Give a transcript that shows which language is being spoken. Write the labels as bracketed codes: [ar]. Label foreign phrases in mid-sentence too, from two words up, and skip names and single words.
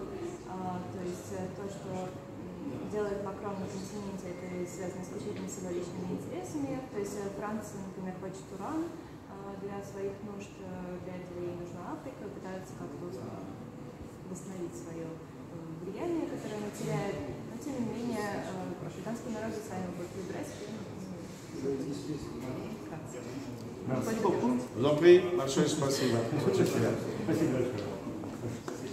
[ru] То есть то, что делает Макрон на континенте, это связано исключительно с его личными интересами. То есть Франция, например, хочет уран для своих нужд, для этого ей нужна Африка, пытается как-то восстановить свое влияние, которое она теряет. Но тем не менее, африканские народы сами будут выбирать. [fr] Merci beaucoup. Vous en prie, [ru] большое спасибо. Спасибо большое.